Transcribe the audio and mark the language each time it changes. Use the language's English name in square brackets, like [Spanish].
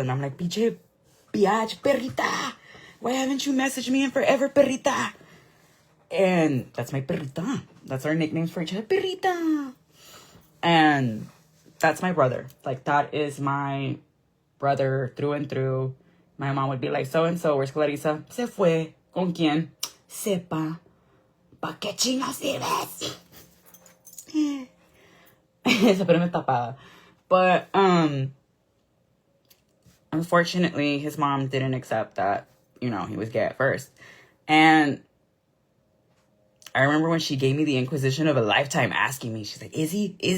[English] And I'm like, biche, biatch, perrita. Why haven't you messaged me in forever, perrita? And that's my perrita. That's our nicknames for each other, perrita. And that's my brother. Like, that is my brother through and through. My mom would be like, so-and-so, where's Clarissa? [Spanish] Se fue. ¿Con quién? Sepa. ¿Pa qué chingados sirves? Esa pero me tapada. [English] But, unfortunately, his mom didn't accept that, you know, he was gay at first. And I remember when she gave me the inquisition of a lifetime asking me, she's like, is he?